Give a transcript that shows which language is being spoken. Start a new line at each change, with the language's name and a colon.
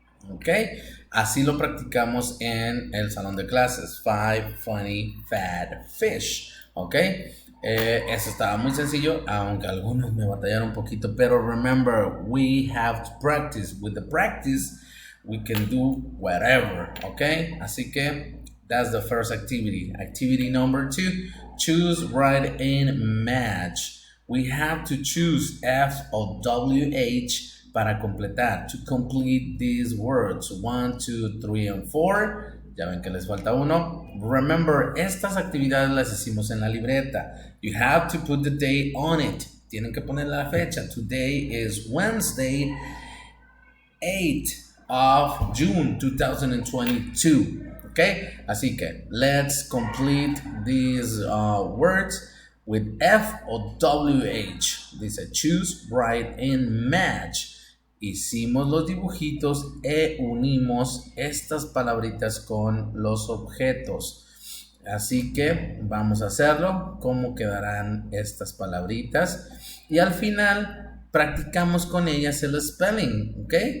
Spanish: Ok, así lo practicamos en el salón de clases.
English: 5 funny fat fish.
Spanish: Ok, eso estaba muy sencillo, aunque algunos me batallaron un poquito.
English: Pero remember, we have to practice. With the practice, we can do whatever. Ok, así que that's the first activity. Activity number 2, choose, write, and match. We have to choose F or WH
Spanish: para completar,
English: to complete these words, 1, 2, 3, and 4.
Spanish: Ya ven que les falta uno. Remember, estas actividades las hicimos en la libreta.
English: You have to put the date on it.
Spanish: Tienen que poner la fecha.
English: Today is Wednesday, 8th of June 2022. Okay? Así que, let's complete these words with F or WH. Dice choose, write, and match.
Spanish: Hicimos los dibujitos e unimos estas palabritas con los objetos. Así que vamos a hacerlo. ¿Cómo quedarán estas palabritas? Y al final practicamos con ellas el spelling, ¿ok?